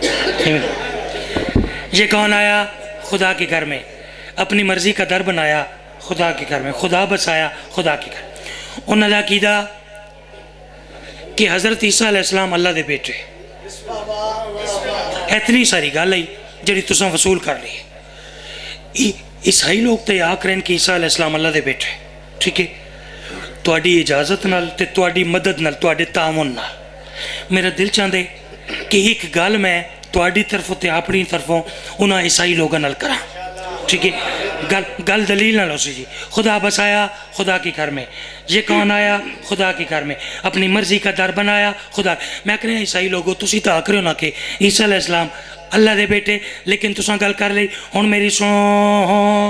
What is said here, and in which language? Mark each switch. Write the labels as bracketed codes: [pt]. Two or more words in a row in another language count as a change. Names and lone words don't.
[ur] یہ کون آیا خدا کے گھر میں اپنی مرضی کا در بنایا خدا کے گھر میں، خدا بسایا خدا کے گھر. [pa] انہوں نے عقیدہ کہ حضرت عیسیٰ علیہ السلام اللہ دے بیٹے. اتنی ساری گل ہے جڑی تساں وصول کر رہی ہے. عیسائی لوگ تو یہ آکھ رہے ہیں کہ عیسیٰ علیہ السلام اللہ دے بیٹے. ٹھیک ہے، تواڈی اجازت نال تے تواڈی مدد نال، تواڈے تعاون نال میرا دل چاہندے کہ ایک گل میں تواڈی طرفوں تے اپنی طرفوں انہاں عیسائی لوگاں نال کراں. ٹھیک ہے، گل دلیل نہ لو سی جی. [ur] خدا بسایا خدا کے گھر میں، یہ کون آیا خدا کے گھر میں، اپنی مرضی کا در بنایا خدا. [pa] میں کہہ رہا عیسائی لوگوں تسی تو آکھ رہے ہو نا کہ عیسیٰ علیہ السلام اللہ دے بیٹے، لیکن تساں گل کر لئی. ہن میری سنو،